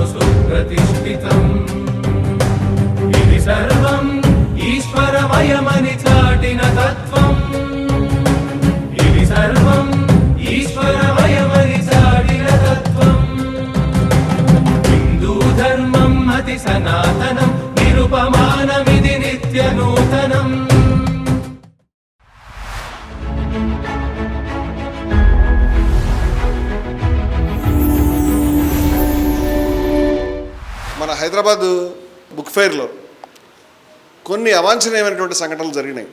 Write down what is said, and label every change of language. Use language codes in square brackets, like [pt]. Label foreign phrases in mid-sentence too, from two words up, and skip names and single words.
[te] సుప్రతిష్ఠితం ఇతి సర్వం ఈశ్వరమయమని చాటిన తత్త్వం ఇతి సర్వం ఈశ్వరమయమని చాటిన తత్త్వం హిందూధర్మం అతి సనాతనం నిరుపమానమితి నిత్యనూతనం మన హైదరాబాద్ బుక్ ఫెయిర్లో కొన్ని అవాంఛనీయమైనటువంటి సంఘటనలు జరిగినాయి.